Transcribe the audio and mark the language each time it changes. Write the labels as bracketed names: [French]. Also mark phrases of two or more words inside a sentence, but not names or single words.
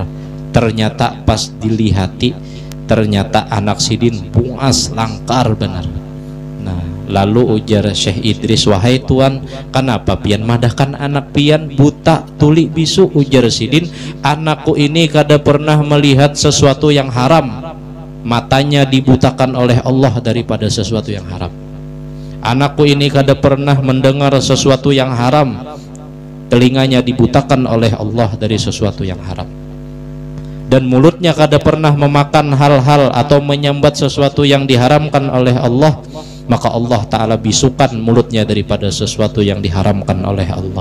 [Banjar] Ternyata pas dilihati, ternyata anak Sidin bungas langkar benar. Nah, lalu ujar Syekh Idris, wahai tuan, kenapa pian madahkan anak pian buta, tuli, bisu? [Indonesian] Ujar Sidin, anakku ini kada pernah melihat sesuatu yang haram, matanya dibutakan oleh Allah daripada sesuatu yang haram. Anakku ini kada pernah mendengar sesuatu yang haram, telinganya dibutakan oleh Allah dari sesuatu yang haram, dan mulutnya kada pernah memakan hal-hal atau menyambat sesuatu yang diharamkan oleh Allah, maka Allah Ta'ala bisukan mulutnya daripada sesuatu yang diharamkan oleh Allah.